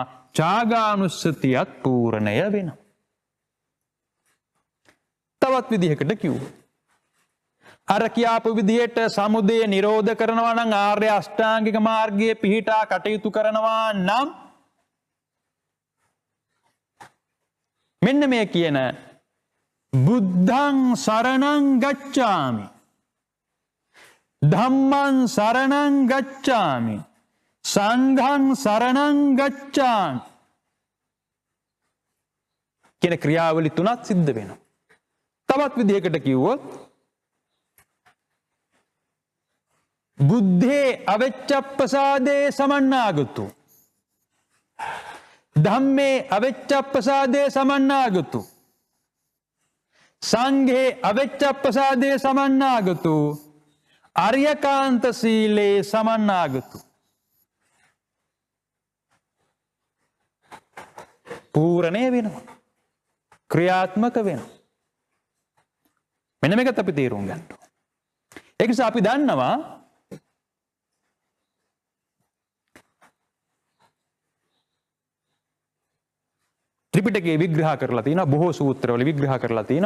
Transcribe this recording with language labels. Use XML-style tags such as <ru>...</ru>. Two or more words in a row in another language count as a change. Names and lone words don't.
<si>ත්‍යාගානුස්සතියත් පූර්ණය වෙනවා. තවත් විදිහකට කිව්වොත් අර කියාපු විදිහට සමුදය නිරෝධ කරනවා නම් ආර්ය අෂ්ටාංගික මාර්ගයේ පිහිටා කටයුතු කරනවා නම් මෙන්න මේ කියන</si> <pi>බුද්ධං සරණං ගච්ඡාමි, ධම්මං සරණං ගච්ඡාමි, සංඝං සරණං ගච්ඡාමි</pi> <si>කියන ක්‍රියාවලි තුනක් සිද්ධ වෙනවා. තවත් විදිහකට කිව්වොත්</si> <pi>බුද්ධේ අවෙච්ඡප්පසාදේ සමන්නාගතු, ධම්මේ අවෙච්ඡප්පසාදේ සමන්නාගතු, සංඝේ අවෙච්චප්පසාදේ සමන්නාගතු අරියකාන්ත සීලේ සමන්නාගතු.</pi> <si>පූරණය වෙනවා. ක්‍රියාත්මක වෙනවා. මෙන්න මේකත් අපි තේරුම් ගන්න ඕනේ. ඒක නිසා අපි දන්නවා ත්‍රිපිටකයේ විග්‍රහ කරලා තියෙනවා, බොහෝ සූත්‍රවල විග්‍රහ කරලා තියෙනවා.</si>